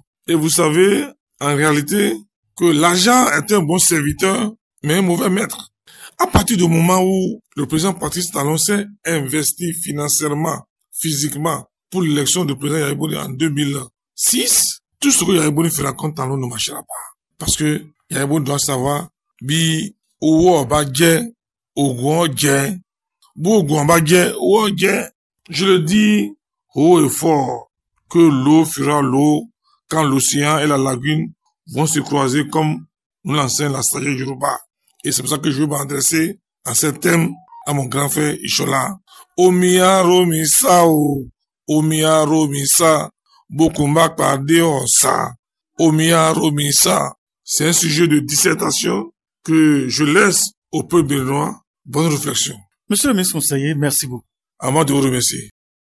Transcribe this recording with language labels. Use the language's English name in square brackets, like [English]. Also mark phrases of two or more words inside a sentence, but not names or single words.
[French] Et vous savez, en réalité, que l'argent est un bon serviteur, mais un mauvais maître. À partir du moment où le président Patrice Talon s'est investi financièrement, physiquement, pour l'élection du président Yayi Boni en 2006, tout ce que Yayi Boni fera contre Talon ne marchera pas. Parce que Yayi Boni doit savoir, [Yoruba] bi owo ba jẹ, ogun jẹ, bo ogun ba jẹ, owo jẹ. [French] Je le dis haut et fort que l'eau fera l'eau quand l'océan et la lagune vont se croiser comme nous l'enseigne la sagesse Yoruba. Et c'est pour ça que je vais m'adresser à ce thème à mon grand frère Ichala. [Yoruba] Omiya romisa o. Omiya romisa, bokumba pade osa. Omiya romisa, [French] c'est un sujet de dissertation que je laisse au peuple béninois. Bonne réflexion. Monsieur le ministre conseiller, merci beaucoup. À moi de vous remercier.